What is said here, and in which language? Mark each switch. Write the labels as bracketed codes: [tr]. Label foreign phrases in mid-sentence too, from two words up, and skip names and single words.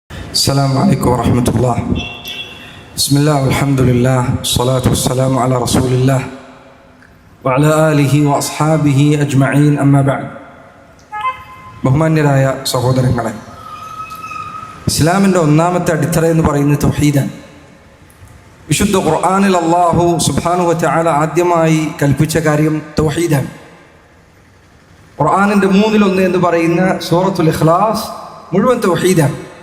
[ar] السلام عليكم ورحمة الله. بسم الله والحمد لله والصلاة والسلام على رسول الله وعلى آله وأصحابه أجمعين. أما بعد. [ml] ബഹുമാന്യരായ സഹോദരങ്ങളെ, ഇസ്ലാമിൻ്റെ ഒന്നാമത്തെ അടിത്തറ എന്ന് പറയുന്നത് തൗഹീദാണ്. വിശുദ്ധ ഖുർആനിൽ [ar] الله سبحانه وتعالى [ml] ആദ്യമായി കൽപ്പിച്ച കാര്യം തൗഹീദാണ്. ഖുർആനിൻ്റെ 1/3 എന്ന് പറയുന്ന സൂറത്തുൽ ഇഖ്ലാസ് മുഴുവൻ തൗഹീദാണ്.